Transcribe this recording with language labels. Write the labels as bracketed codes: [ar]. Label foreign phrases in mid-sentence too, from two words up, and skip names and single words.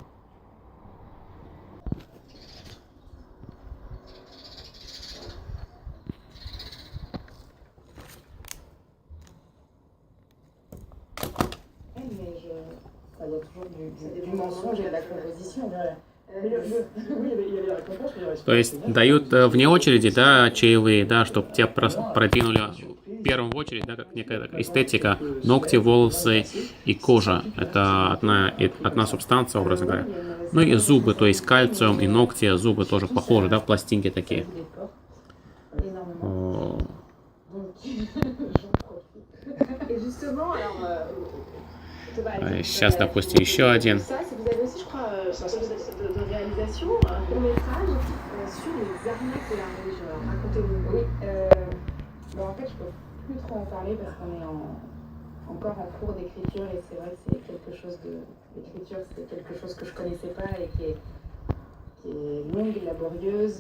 [fr] Il y a toujours du mensonge et de la composition. [ru] То есть дают вне очереди, да, чаевые, да, чтобы тебя продвинули в первую очередь, да, как некая эстетика, ногти, волосы и кожа. Это одна субстанция, образно говоря. Ну и зубы, то есть кальциум и ногти, зубы тоже похожи, да, пластинки такие. Сейчас, допустим, еще один. [fr] Ça, vous avez aussi, je crois, de réalisation, un court-métrage sur les arnaques de la religion. Racontez-nous. Oui, bon, en fait, je peux plus trop en parler parce qu'on est encore en cours d'écriture et c'est vrai que c'est quelque chose l'écriture, c'était quelque chose que je connaissais pas et qui est longue et laborieuse.